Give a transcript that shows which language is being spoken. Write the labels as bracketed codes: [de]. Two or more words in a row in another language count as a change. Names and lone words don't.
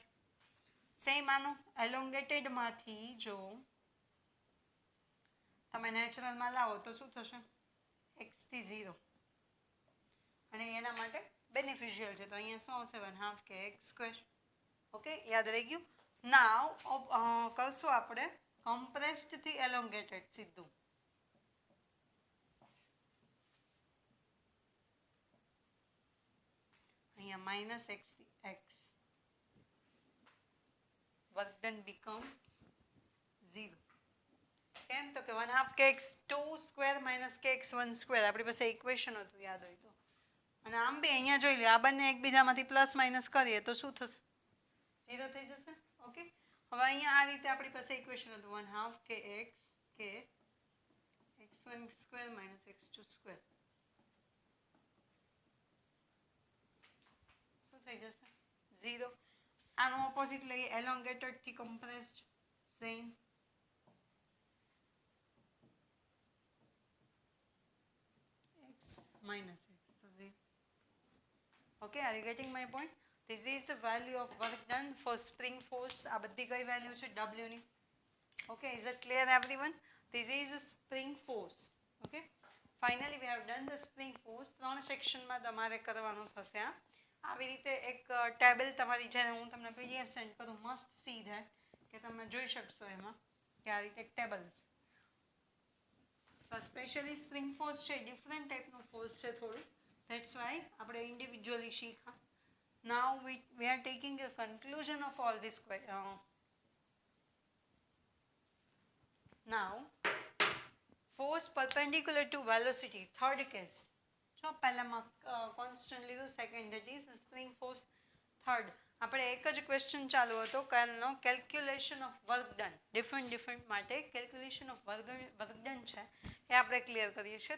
[gu] સેમ આનું એલોંગેટેડમાંથી જો તમે નેચરલમાં લાવો તો શું થશે, x થી 0, અને એના માટે બેનિફિશિયલ છે તો અહીંયા શું આવશે, 1/2 kx². ઓકે, યાદ રહી ગયું. નાવ કરશું આપણે કમ્પ્રેસ્ડ થી એલોંગેટેડ સીધું. અહીંયા -x થી x. [en] work done becomes 0. [gu] કેમ તો કે 1/2 kx² minus kx1² આપણી પાસે ઇક્વેશન હતું, યાદ હોય તો. અને આમ બી અહીંયા જોઈ લો, આ બંને એકબીજામાંથી પ્લસ માઇનસ કરીએ તો શું થશે, 0 થઈ જશે. ઓકે, હવે અહીંયા આ રીતે આપણી પાસે ઇક્વેશન હતું 1/2 kx k x1 square minus x2 square. શું થઈ જશે? 0. આનો ઓપોઝિટ લઈએ, એલોંગેટેડ થી કમ્પ્રેસ્ડ, સેમ. [en] x minus x, so 0. Okay, are you getting my point? This is the value of work done for spring force. [gu] આ બધી કઈ વેલ્યુ છે? W ની. [en] Okay, is it clear everyone? This is a spring force. Okay, finally we have done the spring force. [gu] 3 સેક્શનમાં તમારે કરવાનું થશે. આવી રીતે એક ટેબલ તમારી જેને હું તમને PDF સેન્ડ કરું, [en] must see that, [gu] કે તમે જોઈ શકશો એમાં કે આ રીતે એક ટેબલ છે. સો સ્પેશિયલી [en] spring force [gu] છે, ડિફરન્ટ ટાઈપનું ફોર્સ છે થોડું, [en] that's why [gu] આપણે ઇન્ડિવિજ્યુઅલી શીખા. [en] નાઉ we are taking a conclusion of all this now force perpendicular to velocity, third case. [gu] So પહેલામાં constant લીધું, [en] second that is spring force, [gu] third આપણે એક જ ક્વેશ્ચન ચાલુ હતો કાલનો, [en] calculation of work done, [gu] ડિફરન્ટ માટે [en] calculation of work done [gu] છે એ આપણે ક્લિયર કરીએ છીએ.